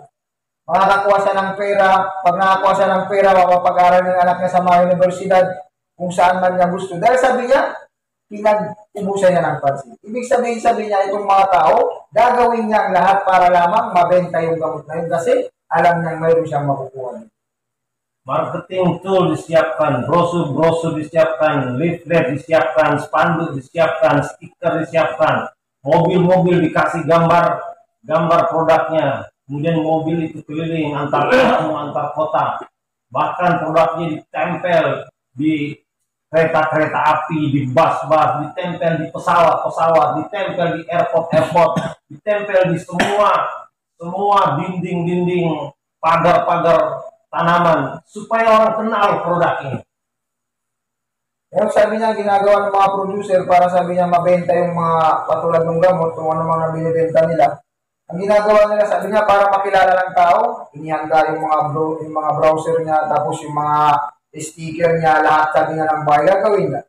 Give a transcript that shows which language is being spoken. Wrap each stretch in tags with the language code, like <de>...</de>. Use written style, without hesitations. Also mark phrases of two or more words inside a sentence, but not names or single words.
<tl>Makakakuha siya ng pera. Pag nakakuha siya ng pera, mapapag-aral ng anak niya sa mga universidad, kung saan man niya gusto. Dahil sabi niya, pinag-ubusan niya ng pansin. Ibig sabi niya, itong mga tao, gagawin niya ang lahat para lamang mabenta yung gamot na yun kasi alam niya mayroon siyang makukuha.</tl> <en>Marketing tool</en> <id>disiapkan, brosur disiapkan, leaflet disiapkan, spanduk disiapkan, stiker disiapkan, mobil-mobil dikasih gambar produknya, kemudian mobil itu keliling antar kota, bahkan produknya ditempel di kereta api, di bus-bus, ditempel di pesawat, ditempel di airport, ditempel di semua dinding-dinding, pagar-pagar tanaman, supaya orang kenal produk ini.</id> <tl>Yung sabi niya, ginagawa ng mga producer para sabi niya mabenta yung mga patulad ng gamot, kung ano mga binibenta nila. Ang ginagawa nila, sabi niya, para makilala ng tao, inihanda yung mga browser niya, tapos yung mga sticker niya, lahat sabi niya ng bahay, gagawin niya.</tl>